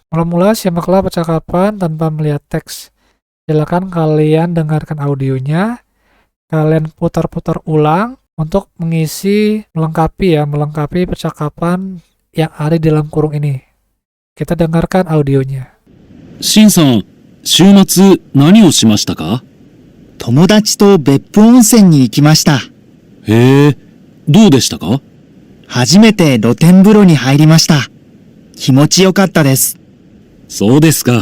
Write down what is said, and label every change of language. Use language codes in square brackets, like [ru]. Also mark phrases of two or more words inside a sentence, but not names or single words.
[id] Mula-mula simaklah percakapan tanpa melihat teks. Silakan kalian dengarkan audionya, kalian putar-putar ulang untuk melengkapi percakapan yang ada di dalam kurung ini. Kita dengarkan audionya. [ja] シンさん、週末何をしましたか？友達と別府温泉に行きました。へえ、どうでしたか？初めて露天風呂に入りました。気持ちよかったです。そうですか。